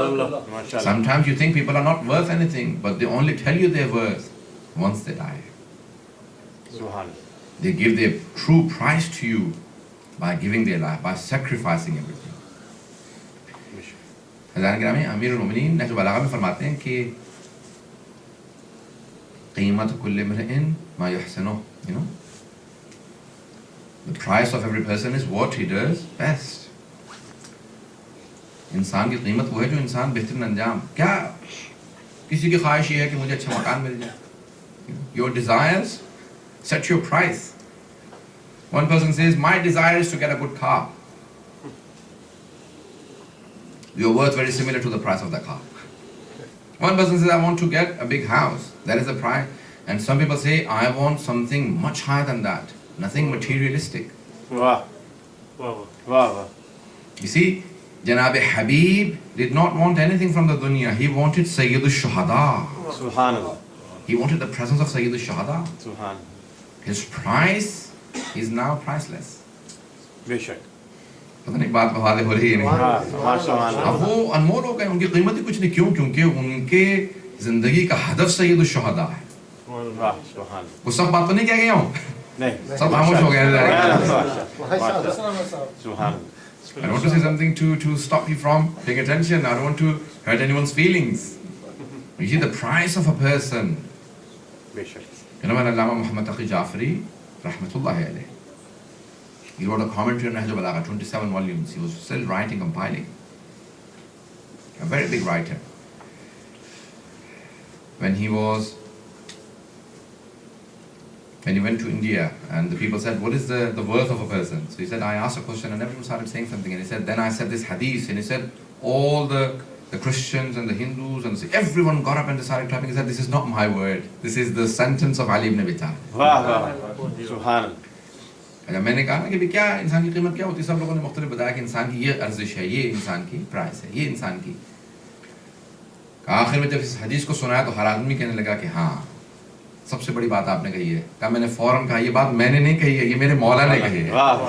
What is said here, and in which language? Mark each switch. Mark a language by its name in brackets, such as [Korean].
[English] Sometimes you think people are not worth anything, but they only tell you their worth once they die. They give their true price to you by giving their life, by sacrificing everything. [Urdu] حضرات گرامی، امیر المومنین نہج البلاغہ میں فرماتے ہیں کہ [Arabic] قیمت کل امرئ ما یحسنہ، [English] the price of every person is what he does best. [Urdu] انسان کی قیمت وہ ہے جو انسان بہترین انجام. کیا کسی کی خواہش یہ ہے کہ مجھے اچھا مکان مل جائے؟ [English] Your desires set your price. One person says, my desire is to get a good car. Your worth very similar to the price of the car. One person says, I want to get a big house. That is the price. And some people say, I want something much higher than that. Nothing materialistic. [Urdu] واہ واہ واہ. [English] You see, Janab Habib did not want anything from the dunya. He wanted Sayyid al-Shuhada. [Arabic] Subhanallah. [English] He wanted the presence of Sayyid al-Shuhada. [Arabic] Subhanallah. [English] His price is now priceless. [Urdu] بے شک. پتہ نہیں بات واضح ہو رہی ہے نہیں. اب وہ انمول ہو گئے، ان کی قیمت ہی کچھ نہیں. کیوں؟ کیونکہ ان کے زندگی کا ہدف سید الشہداء ہے. وہ سب بات تو نہیں کہہ گیا ہوں، سب خاموش ہو گئے. [English] I want to say something to stop you from paying attention. I don't want to hurt anyone's feelings. You see the price of a person. [Urdu] بے شک. [English] You know when Allama Muhammad Taqi Jafri rahmatullahi alayhi, he wrote a commentary on Nahj al-Balagha, 27 volumes. He was still writing, compiling. A very big writer. When he went to India and the people said, what is the worth of a person? So he said, I asked a question and everyone started saying something. And he said, then I said this hadith. And he said, all the Christians and the Hindus and everyone got up and started clapping. He said, this is not my word. This is the sentence of Ali ibn Abi Talib. [Arabic] Subhanallah. [Urdu] اگر میں نے کہا نا کہ کیا انسان کی قیمت کیا ہوتی ہے، سب لوگوں نے مختلف بتایا کہ انسان کی یہ ارزش ہے، یہ انسان کی پرائس ہے، یہ انسان کی. آخر میں جب اس حدیث کو سنایا تو ہر آدمی کہنے لگا کہ ہاں سب سے بڑی بات آپ نے کہی ہے. کہا میں نے فوراً کہا یہ بات میں نے نہیں کہی ہے، یہ میرے مولا نے کہی ہے.